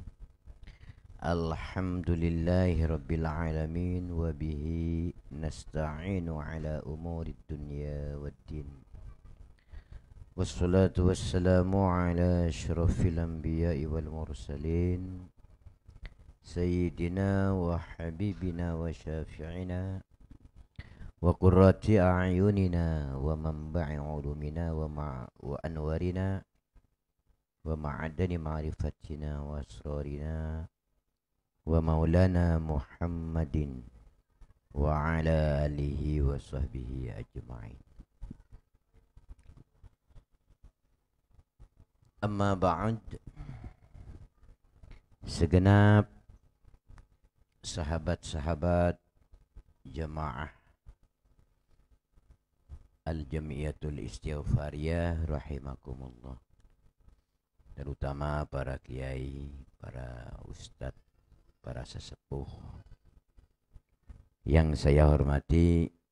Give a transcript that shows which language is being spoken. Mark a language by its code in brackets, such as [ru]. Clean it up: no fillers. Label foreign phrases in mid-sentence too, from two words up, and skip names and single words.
[ar] الحمد لله رب العالمين وبه نستعين على أمور الدنيا والدين. والصلاة والسلام على أشرف الأنبياء والمرسلين سيدنا وحبيبنا وشفيعنا وقرة أعيننا ومنبع علومنا وأنوارنا ومعادن معرفتنا وأسرارنا ومولانا محمد وعلى آله وصحبه أجمعين. أما بعد, [id] segenap sahabat-sahabat jamaah Al-Jamiyatul Istighfariyah rahimakumullah, terutama para kiai, para ustadz, para sesepuh yang saya hormati,